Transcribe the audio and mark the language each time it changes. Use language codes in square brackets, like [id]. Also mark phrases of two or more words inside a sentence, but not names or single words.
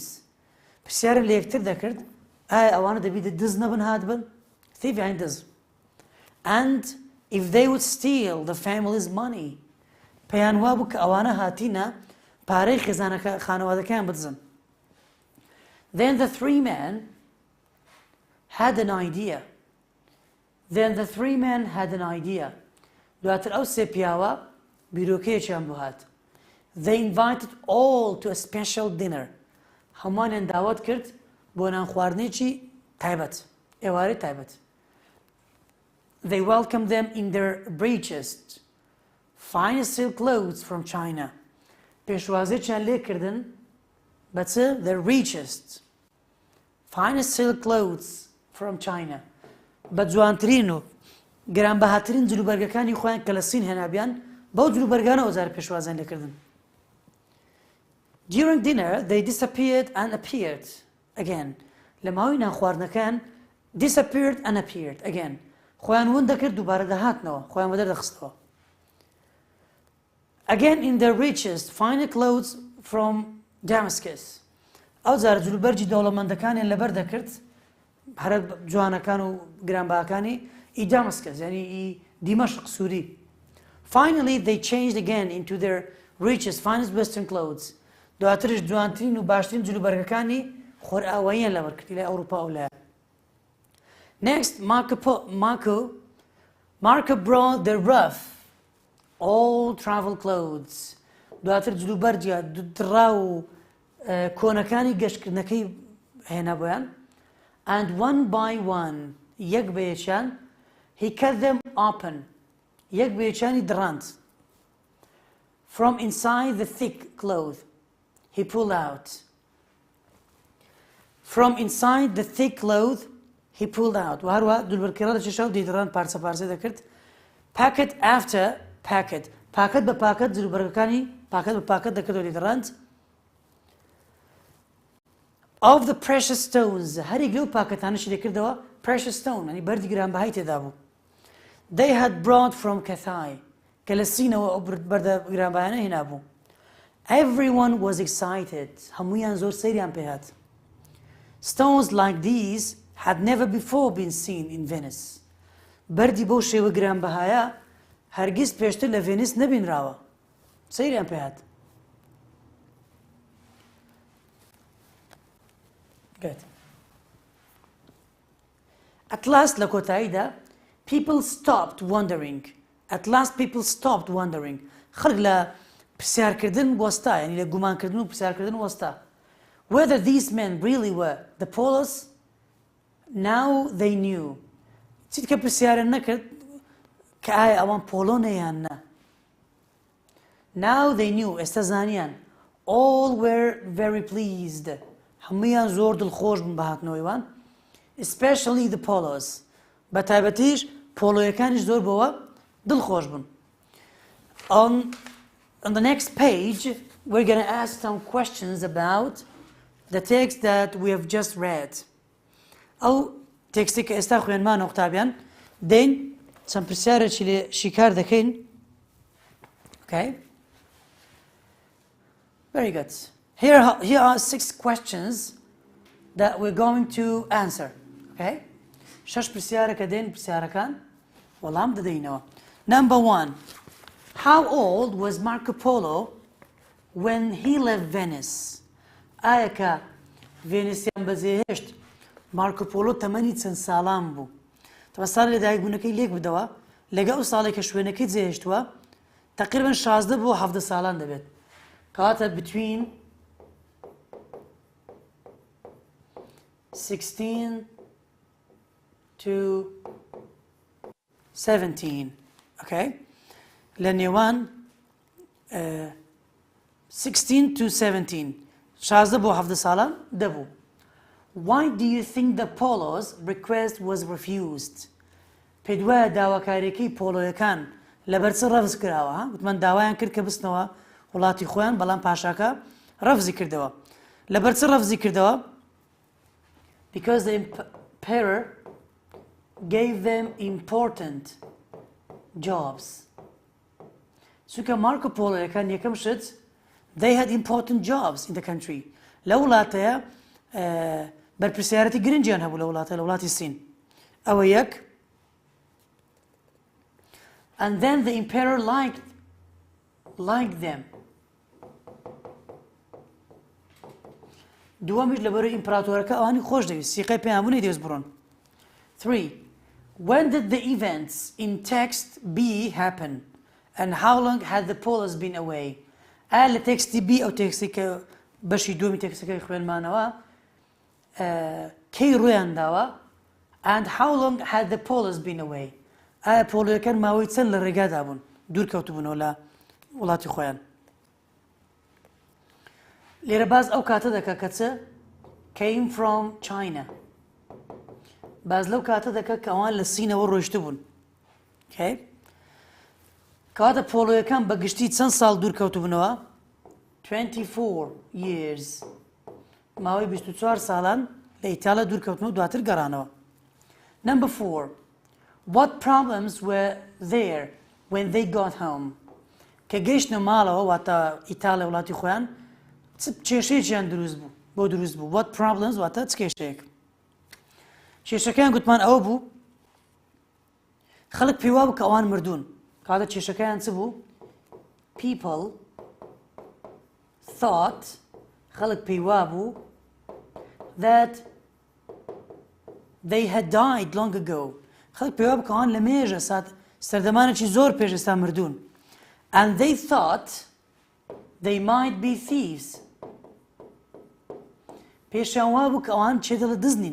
[ckb] پرسیارە لە یەکتر دەکرد ئایا ئەوانە دەبێت دز نەبن هاتبن thief یانی دز [en] and if they would steal the family's money [ckb] پێیان وا بوو کە ئەوانە هاتینە پارەی خانەوادەکەیان بدزن. [en] Then the three men had an idea. [ckb] دواتر ئەو سێ پیاوە بیرۆکەیەکیان بۆ هات. [en] They invited all to a special dinner. [ckb] هەمووانیان داوەت کرد بۆ نان خواردنێکی تایبەت ئێوارەی تایبەت. [en] They welcomed them in their richest finest silk clothes from China. [ckb] پێشوازییان لێکردن بە چ [en] their richest finest silk clothes from China [ckb] بە جوانترین و گرانبەهاترین جلوبەرگەکانی خۆیان کە لە سین هێنابیان بەو جلوبەرگانەوە جارە پێشوازیان لێکردن. [en] During dinner they disappeared and appeared again. [ckb] لە ماوەی نان خواردنەکان [en] disappeared and appeared again. [ckb] خۆیان ون دەکرد دووبارە دەهاتنەوە خۆیان بەدەردەخستەوە. [en] Again in their richest finer clothes from Damascus. [ckb] ئەو جارە جلوبەرجی دەوڵەمەندەکانیان لەبەر دەکرد هەرە جوانەکان و گرانبەهاکانی ئی Damascus یعنی ئی دیمەشق سووری. [en] Finally they changed again into their richest finest western clothes. [ckb] دواترش جوانترین و باشترین جلوبەرگەکانی خۆرئاواییان لەبەر کردی لە ئەوروپا و لە. [en] Next Marco brought the rough all travel clothes. [ckb] دواتر جلوبەرجە دڕا و کۆنەکانی گەشتکردنەکەی هێنا بۆیان [en] and one by one [ckb] یەک بە یەکیان [en] he cut them open [ckb] یەک بە یەکیانی دڕاند [en] from inside the thick cloth he pulled out. From inside the thick cloth he pulled out. [ckb] وهروها دولبەرکێڕە دەچێشەوە دەیدڕان پارچە پارچە دەکرد. [en] Packet after packet. [ckb] پاکەت بە پاکەت دولبەرەکانی پاکەت بە پاکەت دەکردەوە دەیدڕاند. [en] Of the precious stones [ckb] هەرێک لەو پاکەتانەشی دەکردەوە [en] precious stone [ckb] ینی بەردی گرانبەهای تێدا بوو. [en] They had brought from Kathai [ckb] کە لە سینەوە ئەو بەردە گرانبەهانە هێنا بوو. [en] Everyone was excited. [ckb] هەموویان زۆر سەیریان پێهات. [en] Stones like these had never before been seen in Venice. [ckb] بەردی بەو شێوە گرانبەهایە هەرگیز پێشتر لە ڤێنیس نەبینراوە. سەیریان پێهات. [en] Good. At last [ckb] لە کۆتاییدا [en] people stopped wondering. At last people stopped wondering. [ckb] خەڵک لە پرسیارکردن وەستا ینی لە گومانکردن و پرسیارکردن وەستا. [en] Whether these men really were the polos, now they knew. [ckb] چیت کە پرسیارن نەکرد کە ئایا ئەوان پۆلۆنە یان نا. [en] Now they knew. [ckb] ئێستا زانیان. [en] All were very pleased. [ckb] هەموویان زۆر دڵخۆش بوون بە هاتنەوەیوان. [en] Especially the polos. [ckb] بە تایبەتیش پۆلۆیەکانیش زۆر بەوە دڵخۆش بوون. [en] On the next page, we're going to ask some questions about the text that we have just read. [ckb] ئەو تێکستی کە ئێستا خوێنمانەوە قوتابیان دەین چەند پرسیارێکی لێ شیکار دەکەین. [en] Okay? Very good. Here are 6 questions that we're going to answer. Okay? [ckb] 6 پرسیارەکە دێن پرسیارەکان وەڵام دەدەینەوە. [en] Number 1. How old was Marco Polo when he left Venice? [ckb] ئایا کە ڤێنیسیان بەجێهێشت مارکۆ پۆلۆ تەمەنی چەند ساڵان بوو؟ تەمە ساڵ لەدایکبوونەکەی لێک بدەوە لەگەڵ ئەو ساڵێک کە شوێنەکەی جێهێشتووە تقریبا 16 بۆ 17 ساڵان دەبێت. [en] کەواتە between 16 to 17. Okay? [ckb] لە نێوان 16 to 17. 16 بۆ 17 ساڵان دەبوو. [en] Why do you think the Polo's request was refused? [ckb] پێت وایە داواکاریەکەی پۆلۆیەکان لەبەرچ ڕەفز کراوە؟ گوتمان داوایان کرد کە بستنەوە وڵاتی خۆیان بەڵام پاشاکە ڕەفزی کردەوە. لەبەرچ ڕەفزی کردەوە؟ [en] Because the emperor gave them important jobs. [ckb] چونکە مارکۆ پۆلۆیەکان یەکەم شت [en] they had important jobs in the country. [ckb] لە وڵاتەیە بەرپرسیارەتی گرنگیان هەبوو لە وڵاتی سین. ئەوە یەک. [en] And then the emperor liked them. [ckb] دووەمیش لەبەرەوەی ئیمپراتۆرەکە ئەوانی خۆش دەویست سیقەی پێیان بوو نەیدەویست بڕۆن. 3. [en] When did the events in text B happen? And how long had the Polos been away? [ckb] ئایا لە تێکستی B ئەو تێکستی کە بەشی دووەمی تێکستەکەی خوێنمانەوە کەی ڕوویان داوە؟ [en] And how long had the Polos been away? [ckb] ئایا پۆلۆیەکان ماوەی چەند لە ڕێگادا بوون دوور کەوتبوونەوە لە وڵاتی خۆیان؟ لێرە باز ئەو کاتە دەکا کە چ [en] came from China. [ckb] باز لەو کاتە دەکا کە ئەوان لە سینەوە ڕۆیشتە بوون. [en] Okay? [ckb] کەواتە پۆلۆیەکان بە گشتی چەند ساڵ دوور کەوتبوونەوە؟ [en] 24 years. [ckb] ماوەی 24 ساڵان لە ئیتالیا دوور کەوتنەوە دواتر گەڕانەوە. [en] Number 4. What problems were there when they got home? [ckb] کە گەیشتنە ماڵەوە واتە ئیتالیا وڵاتی خۆیان کێشەیەکیان دروست بوو. [en] What problems [ckb] واتە چ کێشەیەک؟ کێشەکەیان گوتمان ئەوە بوو خەڵک پێی وا بوو کە ئەوان مردوون. کاتە کێشەکەیان چ بوو؟ [en] People thought [ckb] خەڵک پێی وا بوو [en] that they had died long ago. [ckb] خەڵک پێی وا بوو کە ئەوان لە مێژە سەردەمانێکی زۆر پێش ئێستا مردوون. [en] And they thought they might be thieves. [ckb] پێشیان وا بوو کە ئەوان چێدەڵە دزنین.